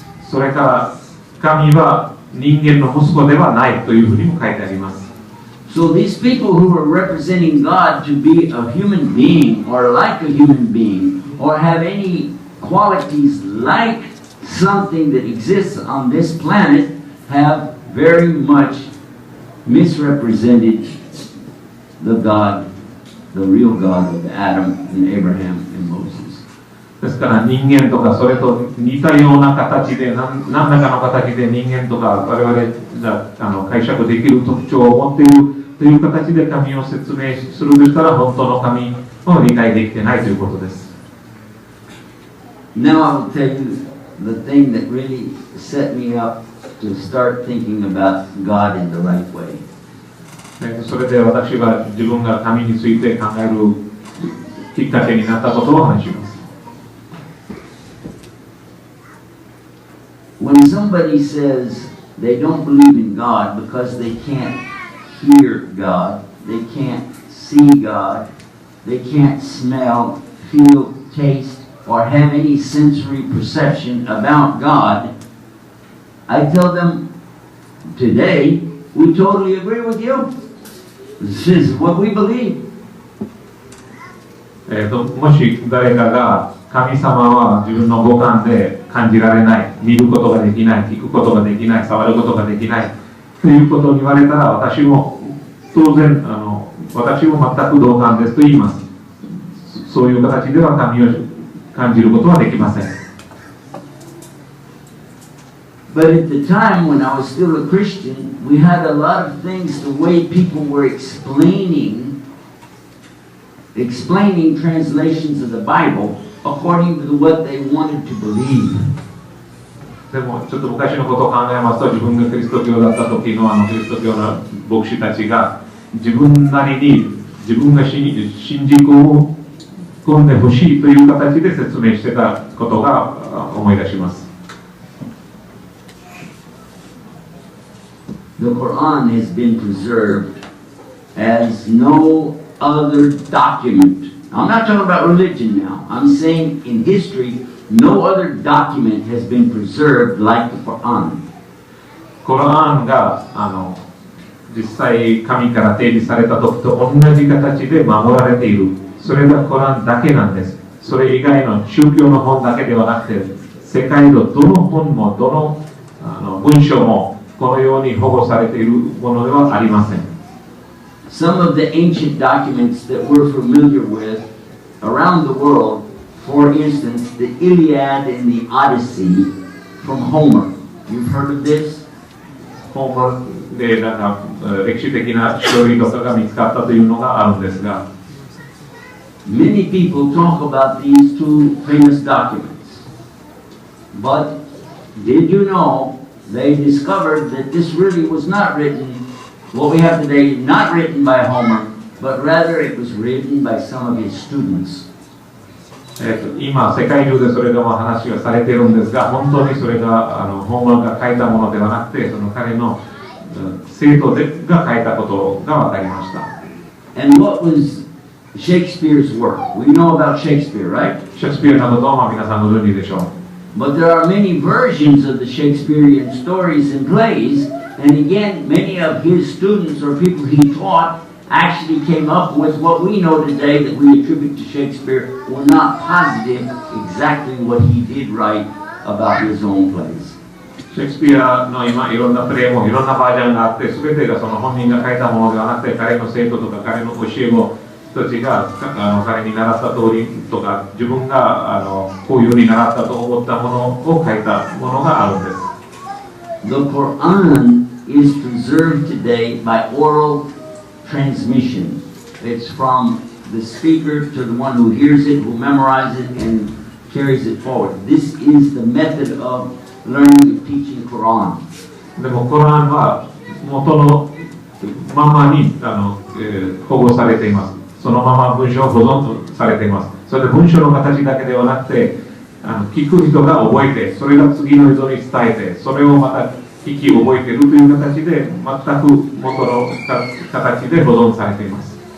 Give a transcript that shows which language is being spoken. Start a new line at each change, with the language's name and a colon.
Japanese: それから神は人間の息子ではないというふうにも書いてあります。
English: So these people who are representing God to be a human being or like a human being or have any qualities like something that exists on this planet have very much misrepresented the God, the real God of Adam and Abraham and Moses.
Japanese: ですから人間とかそれと似たような形で何らかの形で人間とか我々が解釈できる特徴を持っているという形で神を説明するとしたら本当の神を理解できてないということです。
English: Now I will tell you the thing that really set me up to start thinking about God in the right way.
Japanese: それで私が自分が神について考えるきっかけになったことを話します。
English: When somebody says they don't believe in God because they can't hear God, they can't see God, they can't smell, feel, taste, or have any sensory perception about God, I tell them, today, we totally agree with you. This is what we believe.
Japanese: もし誰かが神様は自分の五感で感じられない、見ることができない、聞くことができない、触ることができないということを言われたら私も当然私も全く同感ですと言います。そういう形では神を感じることはできません。
English: But at the time when I was still a Christian, we had a lot of things, the way people were explaining translations of the Bible according to what they wanted to believe.
Japanese: でもちょっと昔のことを考えますと、自分がキリスト教だった時のキリスト教の牧師たちが自分なりに自分が信じ込んでほしいという形で説明してたことが思い出します。
English: The Quran has been preserved as no other document. I'm not talking about religion now. I'm saying in history, no other document has been preserved like the Quran.
Japanese: コラーンが実際神から提示された時と同じ形で守られている。それがコラーンだけなんです。それ以外の宗教の本だけではなくて、世界のどの本もどの文章もこのように保護されているものではありません。
English: Some of the ancient documents that we're familiar with around the world, for instance, the Iliad and the Odyssey from Homer, You've heard of this?
Japanese: ホームでなんか歴史的な書類とかが見つかったというのがあるんですが、
English: Many people talk about these two famous documents. But did you know they discovered that this really was not written, what we have today, not written by Homer, but rather it was written by some of his students.
Japanese: 今世界中でそれが話がされているんですが、本当にそれがホーマーが書いたものではなくて、その彼の生徒が書いたことが分かりました。
English: And what was Shakespeare's work? We know about Shakespeare, right?
Japanese: シェイクスピアなどと皆さんご存知でしょう。
English: But there are many versions of the Shakespearean stories and plays, and again, many of his students or people he taught actually came up with what we know today that we attribute to Shakespeare. We're not positive exactly what he did write about his own plays.
Japanese: シェイクスピアの今いろんなプレーもいろんなバージョンがあって、全てがその本人が書いたものではなくて、彼の生徒とか彼の教え子たちが彼に習った通りとか、自分がこういうふうに習ったと思ったものを書いたものがあるんです。
English: The Quran is preserved today by oral transmission. It's from the speaker to the one who hears it, who memorizes it, and carries it forward. This is the method of learning and teaching Quran.
Japanese: でもコランは元のままに保護されています。そのまま文章を保存されています。それで文章の形だけではなくて、聞く人が覚えて、それが次の人に伝えて、それをまた聞き覚えているという形で、全く元の形で保存されています。